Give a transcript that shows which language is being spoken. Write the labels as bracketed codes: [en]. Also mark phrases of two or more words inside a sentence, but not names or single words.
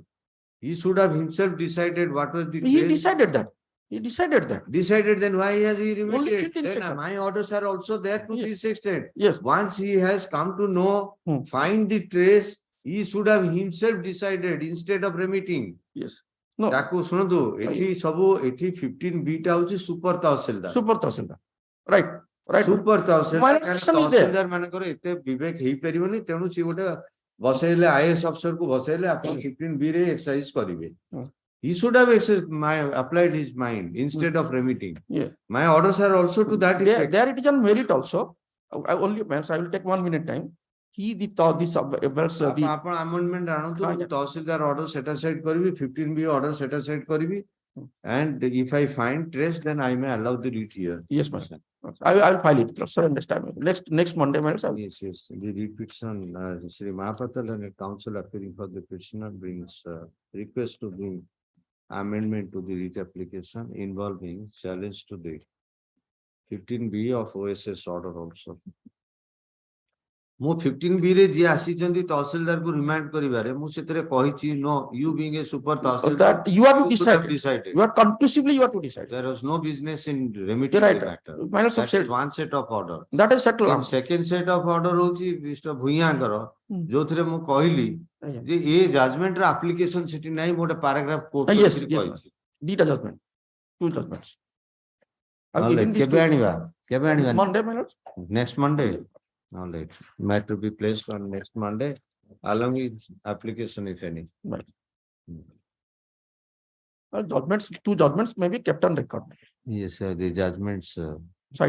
[en] He should have himself decided what was the He trace. decided that. He decided that. Decided, then why has he Only remitted? 15 Then section. my orders are also there to Yes. this extent. Yes. Once he has come to know, Hmm. find the trace, he should have himself decided instead of remitting. Yes. No. [or] ତାକୁ ଶୁଣନ୍ତୁ ଏଠି ସବୁ ଏଠି 15B ଟା ହଉଛି ସୁପର ତହସିଲଦାର [en] Super Tahsildar. Right. Right. [or] ସୁପର ତହସିଲଦାର [en] Minor [or] କାରଣ [en] section is there. [or] ତହସିଲଦାର ମାନଙ୍କର ଏତେ ବିବେକ ହେଇପାରିବନି ତେଣୁ ସିଏ ଗୋଟେ ବସେଇଲେ IAS ଅଫିସରକୁ ବସେଇଲେ ଆପଣ 15B ରେ ଏକ୍ସରସାଇଜ କରିବେ Hmm. [en] He should have applied his mind instead of remitting. Yeah. My orders are also to that There, effect. there it is on merit also. I only, I will take 1 minute time. He, the [or] ଆପଣ amendment ଆଣନ୍ତୁ ହଁ, ମୁଁ ତହସିଲଦାର [en] order set aside [or] କରିବି 15B [en] order set aside [or] କରିବି [en] and if I find trace then I may allow the writ here. yes, ma'am. I will file it, sir, next time. Next Monday, ma'am. I will- Yes, yes. The repetition, Sri Mahapatal and the council appearing for the petitioner brings request to bring amendment to the writ application involving challenge to the 15B of OSS order also. [or] ମୁଁ 15B ରେ ଯିଏ ଆସିଛନ୍ତି ତହସିଲଦାରକୁ ରିମାଇଣ୍ଡ କରିବାରେ ମୁଁ ସେଥିରେ କହିଛି [en] no you being a super [or] ତହସିଲଦାର [en] That you have to should have decide. decided. You are conclusively you have to decide. There was no business in remitting Right. the matter. Minus of That set. is one set of order. That is settled. And second set of order ହଉଛି Mr. ଭୂୟାଙ୍କର Hmm. [or] ଯୋଉଥିରେ ମୁଁ କହିଲି [en] Aye. [or] ଯେ ଏ ଜଜମେଣ୍ଟ ର ଆପ୍ଲିକେସନ ସେଠି ନାହିଁ ମୁଁ ଗୋଟେ ପାରାଗ୍ରାଫ କୋର୍ଟ [en] Yes, [or] କହିଛି [en] yes. Dita judgment. Two judgments. I have given these [or] କେବେ [en] two- [or] ଆଣିବା କେବେ ଆଣିବା [en] Monday, my lords. next Monday. All right. Matter be placed on next Monday along with application if any. Right. Judgments, two judgments may be kept on record. Yes, the judgments Cited.